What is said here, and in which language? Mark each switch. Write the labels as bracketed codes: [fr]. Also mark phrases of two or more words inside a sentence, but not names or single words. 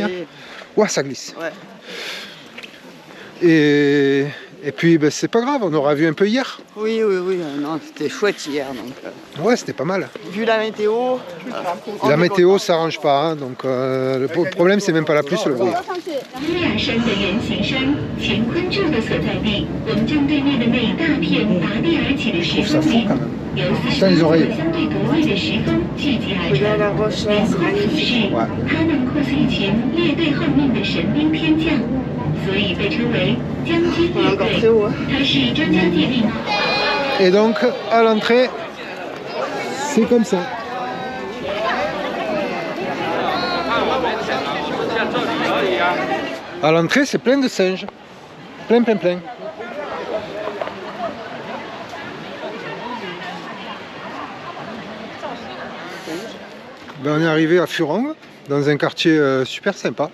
[fr] Hein. Ouais, ça glisse. Ouais. Et puis ben, c'est pas grave, on aura vu un peu hier. Oui, non, c'était chouette hier. Donc, Ouais, c'était pas mal. vu la météo. La météo s'arrange pas, hein, donc le problème c'est même pas la pluie, c'est le bruit. [zh] 雅山的圆形山，乾坤柱的所在地，我们正对面的那一大片拔地而起的石峰林，由40多个相对独立的石峰聚集而成。凌空俯视，它能扩似一群列队候命的神兵天将，所以被称为将军列队。它是专家界定。 [fr] Et donc à l'entrée, c'est comme ça. À l'entrée, c'est plein de singes. Plein. Ben, on est arrivé à Furong, dans un quartier super sympa.